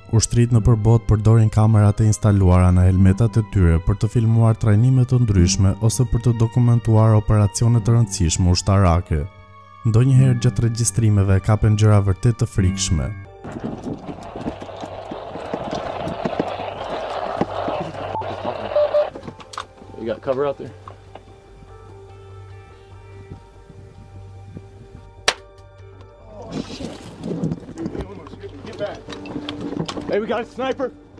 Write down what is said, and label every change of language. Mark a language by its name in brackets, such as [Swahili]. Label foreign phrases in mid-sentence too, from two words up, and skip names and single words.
[Albanian] Ushtrit në përbot përdorin kamerat e instaluara në helmetat e tyre për të filmuar trajnime të ndryshme ose për të dokumentuar operacione të rëndësishme ushtarake. Ndonjëherë gjatë regjistrimeve kapen gjëra vërtet të frikshme. [English] You got cover out there? Hey, we got a sniper!